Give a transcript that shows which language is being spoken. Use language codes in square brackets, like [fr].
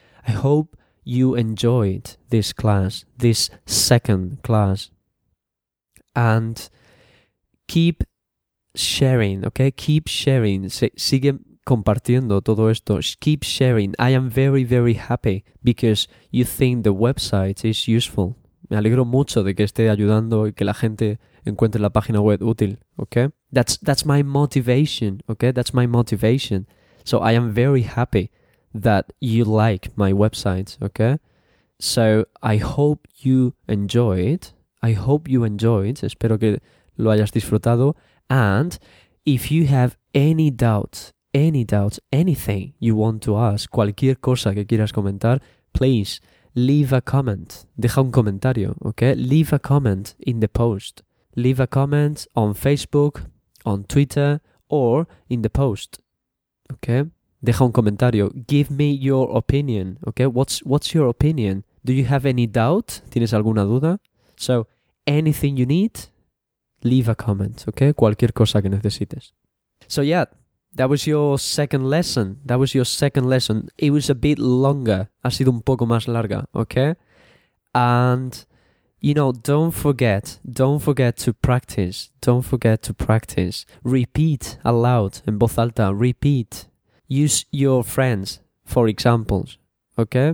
[en] I hope you enjoyed this class, this second class. And keep sharing, okay? Keep sharing. [es] Sigue compartiendo todo esto. [en] Keep sharing. I am very, very happy because you think the website is useful. [es] Me alegro mucho de que esté ayudando y que la gente encuentre la página web útil, okay? [en] That's my motivation, okay? That's my motivation. So I am very happy that you like my website, okay? So I hope you enjoy it. I hope you enjoy it. [es] Espero que lo hayas disfrutado. [en] And if you have any doubts, anything you want to ask, [es] cualquier cosa que quieras comentar, [en] please leave a comment. [es] Deja un comentario, [en] okay? Leave a comment in the post. Leave a comment on Facebook, on Twitter, or in the post, okay? [es] Deja un comentario. [en] Give me your opinion, okay? What's your opinion? Do you have any doubt? [es] ¿Tienes alguna duda? [en] So, anything you need, leave a comment, okay? [es] Cualquier cosa que necesites. [en] So, yeah, that was your second lesson. That was your second lesson. It was a bit longer. [es] Ha sido un poco más larga, okay? [en] And, you know, don't forget to practice. Don't forget to practice. Repeat aloud, [es] en voz alta, [en] repeat. Use your friends for examples, okay?